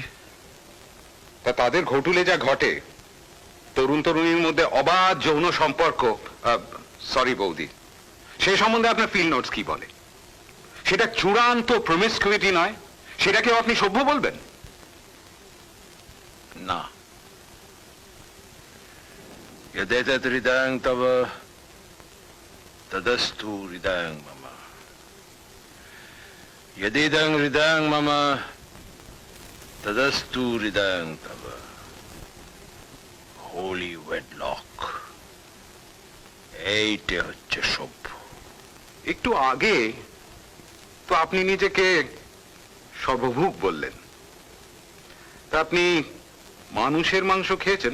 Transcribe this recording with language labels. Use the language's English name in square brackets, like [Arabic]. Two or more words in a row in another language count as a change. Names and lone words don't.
[Bangla] তা তাদের ঘটুলে যা ঘটে, তরুণ তরুণীর মধ্যে অবাধ যৌন সম্পর্ক, সরি বৌদি, সেই সম্বন্ধে আপনার [English] field notes [Bangla] কি বলে? সেটা চূড়ান্ত প্রমিসকিউইটি নয়? সেটাকেও আপনি সভ্য বলবেন? না। [Sanskrit] यदेतत् हृदयं तव तदस्तु हृदयं मम, यदिदं हृदयं मम तदस्तु हृदयं तव। [English] holy wedlock, [Bangla] এইটা হচ্ছে সভ্য। একটু আগে তো আপনি নিজেকে সর্বভুক বললেন। তা আপনি মানুষের মাংস খেয়েছেন?